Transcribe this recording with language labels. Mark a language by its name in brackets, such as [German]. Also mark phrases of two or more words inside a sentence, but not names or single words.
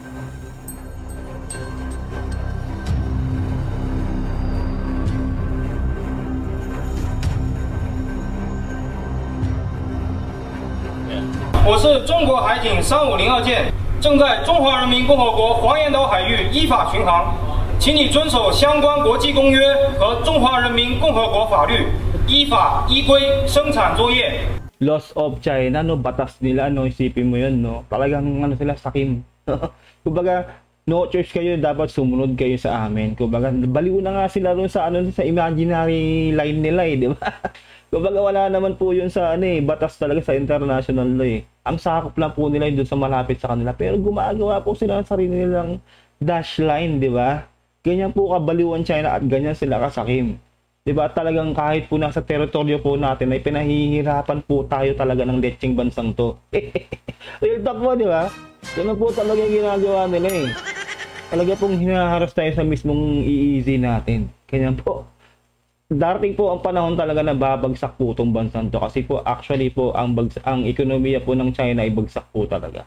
[Chinese] 我是中国海警3502舰，正在中华人民共和国黄岩岛海域依法巡航，请你遵守相关国际公约和中华人民共和国法律，依法依规生产作业。 [English] Laws of China, no, [Filipino] batas nila, no, isipin mo yun, no, talagang ano sila, sakim. Kumbaga, [English] no choice [Filipino] kayo, dapat sumunod kayo sa amin. Kumbaga, baliw na nga sila doon sa, ano, sa [English] imaginary line [Filipino] nila, di ba? Kumbaga, wala naman po yun sa, batas talaga sa [English] international law, [Filipino] Ang sakop lang po nila yun doon sa malapit sa kanila. Pero gumagawa po sila ng sarili nilang [English] dash line, [Filipino] di ba? Ganyan po kabaliw ang China at ganyan sila kasakim. Diba, talagang kahit po nasa teritoryo po natin ay pinahihirapan po tayo talaga ng lecheng bansang to. [English] Real talk [Filipino] po, di ba? Ganun po talaga yung ginagawa nila Talaga pong hinaharas tayo sa mismong EEZ natin. Kanya po. Darating po ang panahon talaga na babagsak po itong bansang to. Kasi po actually po ang ekonomiya po ng China ay bagsak po talaga.